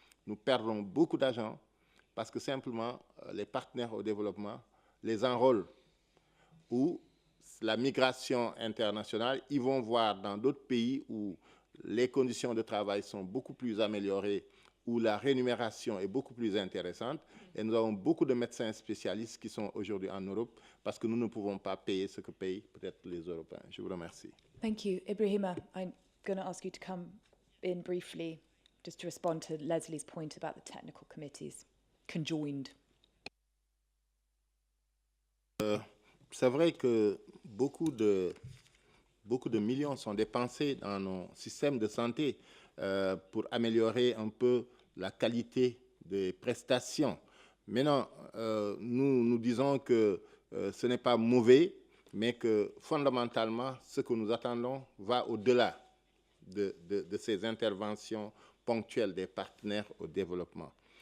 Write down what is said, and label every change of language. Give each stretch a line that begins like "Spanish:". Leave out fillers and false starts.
French: Nous perdons beaucoup d'agents parce que simplement, les partenaires au développement les enrôlent ou la migration internationale, ils vont voir dans d'autres pays où les conditions de travail sont beaucoup plus améliorées, où la rémunération est beaucoup plus intéressante. Et nous avons beaucoup de médecins spécialistes qui sont aujourd'hui en Europe parce que nous ne pouvons pas payer ce que payent peut-être les Européens. Je vous remercie.
English: Thank you. Ibrahima, I'm going to ask you to come in briefly just to respond to Leslie's point about the technical committees conjoined.
French: C'est vrai que beaucoup de millions sont dépensés dans nos systèmes de santé pour améliorer un peu la qualité des prestations. Maintenant, nous disons que ce n'est pas mauvais, mais que fondamentalement, ce que nous attendons va au-delà de ces interventions ponctuelles des partenaires au développement.